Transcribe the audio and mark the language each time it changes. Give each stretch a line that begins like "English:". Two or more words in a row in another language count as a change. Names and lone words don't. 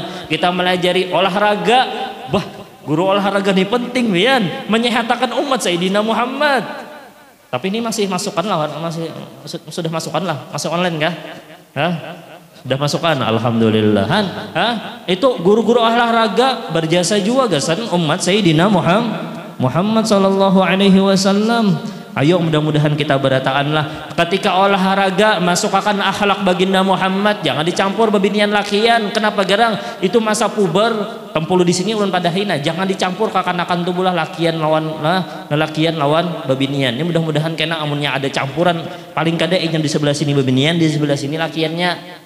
Banjar: Kita melajari olahraga, guru olahraga ini penting Bian, menyehatkan umat Sayyidina Muhammad. Tapi ini masih masukkan lah, sudah masukkan lah, masuk online kah? Sudah masukkan, alhamdulillah. Itu guru-guru olahraga berjasa juga gasan umat Sayyidina Muhammad
Arabic: sallallahu alaihi wasallam.
Banjar: Ayo mudah-mudahan kita berataanlah ketika olahraga masukkan akhlak baginda Muhammad, jangan dicampur babinian lakian. Kenapa garang? Itu masa puber, tempulu di sini ulun pada hina. Jangan dicampur kakanakan tubuh lah lakian lawan babinian. Ini mudah-mudahan kena amunnya ada campuran, paling kada yang di sebelah sini babinian, di sebelah sini lakiannya.